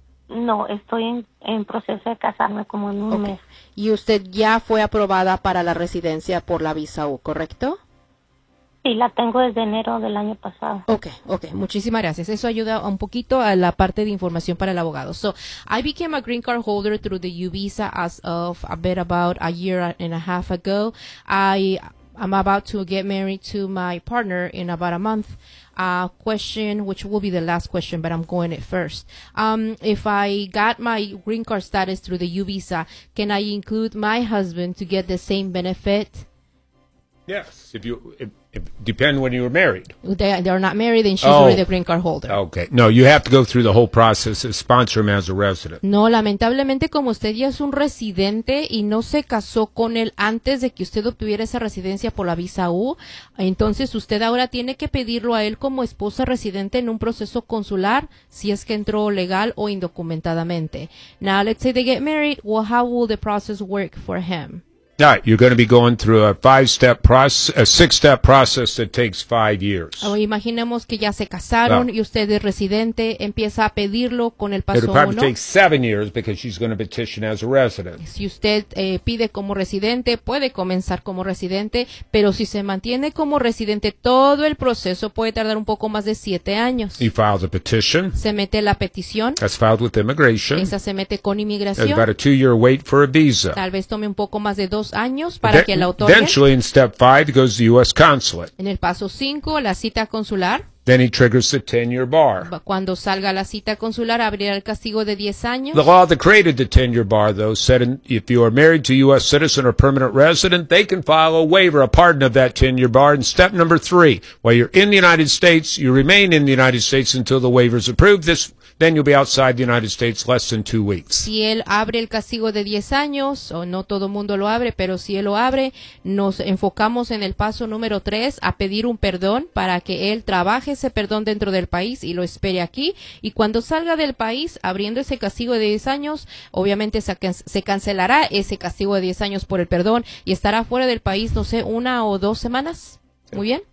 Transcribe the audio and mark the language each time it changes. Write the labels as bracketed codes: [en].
[es] No, estoy en proceso de casarme como en un mes. ¿Y usted ya fue aprobada para la residencia por la visa U, correcto? Sí, la tengo desde enero del año pasado. Okay. Muchísimas gracias. Eso ayuda un poquito a la parte de información para el abogado. [en] So, I became a green card holder through the U visa as of a bit about a year and a half ago. I'm about to get married to my partner in about a month. Question, which will be the last question, but I'm going it first. If I got my green card status through the U visa, can I include my husband to get the same benefit? Yes, if depend when you were married. They're not married, then she's already the green card holder. Okay, no, you have to go through the whole process and sponsor him as a resident. [es] No, lamentablemente, como usted ya es un residente y no se casó con él antes de que usted obtuviera esa residencia por la visa U, entonces usted ahora tiene que pedirlo a él como esposa residente en un proceso consular, si es que entró legal o indocumentadamente. [en] Now, let's say they get married, well, how will the process work for him? All right, you're going to be going through a five-step process, a six-step process that takes 5 years. [es] Imaginemos que ya se casaron y usted es residente, empieza a pedirlo con el paso uno. [en] It'll probably take 7 years because she's going to petition as a resident. [es] Si usted pide como residente, puede comenzar como residente, pero si se mantiene como residente, todo el proceso puede tardar un poco más de 7 años. [en] He files a petition. [es] Se mete la petición. [en] That's filed with immigration. [es] Esa se mete con inmigración. [en] There's about a two-year wait for a visa. [es] Tal vez tome un poco más de 2 años para que la autoridad. [en] Eventually, in step 5, goes to the U.S. consulate. [es] En el paso 5, la cita consular. [en] Then he triggers the 10-year bar. [es] Cuando salga la cita consular, abrirá el castigo de 10 años. [en] The law that created the 10-year bar, though, said if you are married to a U.S. citizen or permanent resident, they can file a waiver, a pardon of that 10-year bar. In step number 3, while you're in the United States, you remain in the United States until the waiver is approved. Then you'll be outside the United States less than 2 weeks. [es] Si él abre el castigo de 10 años, o no todo mundo lo abre, pero si él lo abre, nos enfocamos en el paso número 3, a pedir un perdón para que él trabaje ese perdón dentro del país y lo espere aquí. Y cuando salga del país, abriendo ese castigo de 10 años, obviamente se cancelará ese castigo de 10 años por el perdón y estará fuera del país, no sé, 1 o 2 semanas. Muy bien.